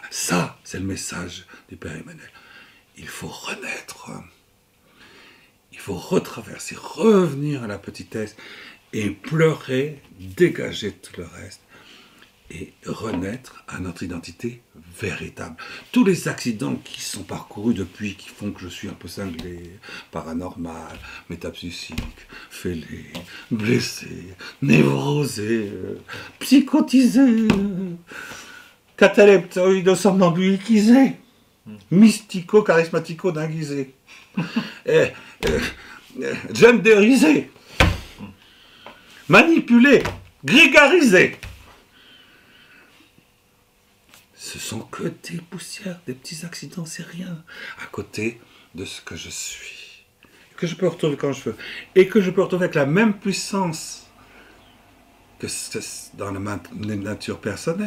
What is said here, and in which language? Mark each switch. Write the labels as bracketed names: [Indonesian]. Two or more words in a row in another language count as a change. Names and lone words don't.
[French] Ça, c'est le message du Père Emmanuel. Il faut renaître, il faut retraverser, revenir à la petitesse et pleurer, dégager tout le reste et renaître à notre identité véritable. Tous les accidents qui sont parcourus depuis, qui font que je suis un peu cinglé, paranormal, métapsychique, fêlé, blessé, névrosé, psychotisé, cataleptoïdo-somnambuliquisé, mystico-charismatico-dinguisé, genderisé, manipulé, grégarisé. Ce sont que des poussières, des petits accidents, c'est rien, à côté de ce que je suis, que je peux retrouver quand je veux, et que je peux retrouver avec la même puissance que dans la nature personnelle.